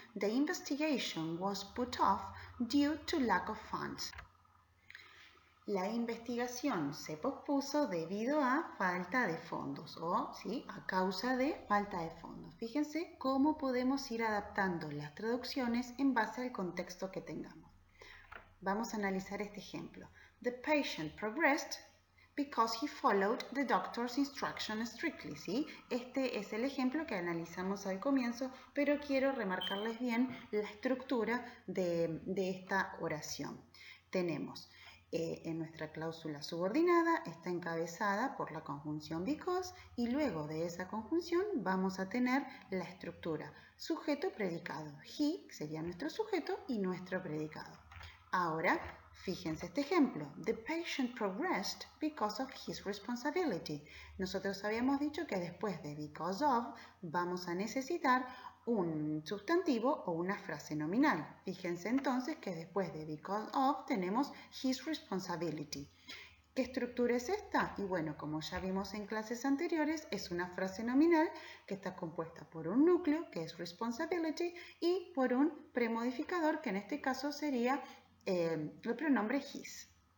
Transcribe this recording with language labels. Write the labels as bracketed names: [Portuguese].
[English] The investigation was put off due to lack of funds. [Spanish] La investigación se pospuso debido a falta de fondos o ¿sí? A causa de falta de fondos. Fíjense cómo podemos ir adaptando las traducciones en base al contexto que tengamos. Vamos a analizar este ejemplo. [English] The patient progressed because he followed the doctor's instructions strictly. [Spanish] ¿Sí? Este es el ejemplo que analizamos al comienzo, pero quiero remarcarles bien la estructura de esta oración. Tenemos en nuestra cláusula subordinada, está encabezada por la conjunción because y luego de esa conjunción vamos a tener la estructura sujeto-predicado. He sería nuestro sujeto y nuestro predicado. Ahora, fíjense este ejemplo. [English] The patient progressed because of his responsibility. [Spanish] Nosotros habíamos dicho que después de because of vamos a necesitar un sustantivo o una frase nominal. Fíjense entonces que después de because of tenemos [English] his responsibility. [Spanish] ¿Qué estructura es esta? Y bueno, como ya vimos en clases anteriores, es una frase nominal que está compuesta por un núcleo, que es responsibility, y por un premodificador, que en este caso sería el pronombre his.